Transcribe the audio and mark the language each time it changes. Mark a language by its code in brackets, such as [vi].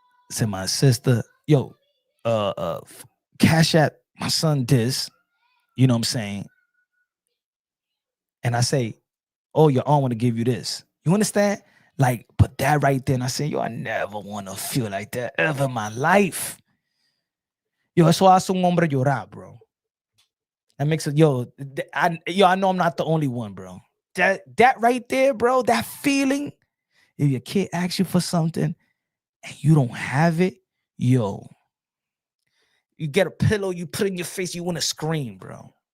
[en] I said, my sister, yo, cash app my son this, you know what I'm saying? And I say, oh, your aunt want to give you this. You understand? Like, but that right there, and I say, yo, I never want to feel like that ever in my life. [es] Yo, eso hace un hombre llorar, bro. [en] That makes it, I know I'm not the only one, bro. That right there, bro, that feeling, if your kid asks you for something and you don't have it, yo, you get a pillow, you put it in your face, you want to scream, bro.